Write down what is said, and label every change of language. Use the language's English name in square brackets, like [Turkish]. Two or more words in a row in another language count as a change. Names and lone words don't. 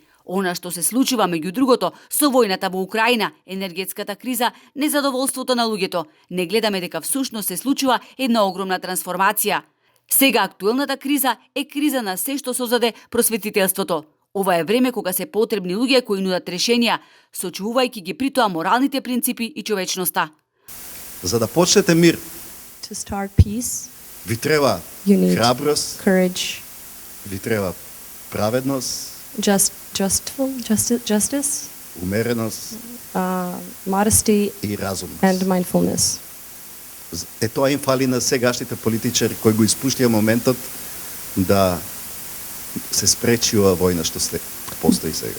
[Macedonian] Она што се случува меѓу другото со војната во Украина, енергетската криза, незадоволството на луѓето, не гледаме дека всушност се случува една огромна трансформација. Сега актуелната криза е криза на се што создаде просветителството. Ова е време кога се потребни луѓе кои нудат решенија, сочувувајќи ги при тоа моралните принципи и човечноста. За да почнете мир, [English] To start peace, [Macedonian] ви треба [English] you need [Macedonian] храброст, [English] courage, [Macedonian] ви треба праведност, [English] justice, [Macedonian] умереност [English] modesty, [Macedonian] и разум. [English] and mindfulness. [Macedonian] Тоа им фали на сегашните политичари кои го испуштија моментот да се спречи ова војна што постои сега.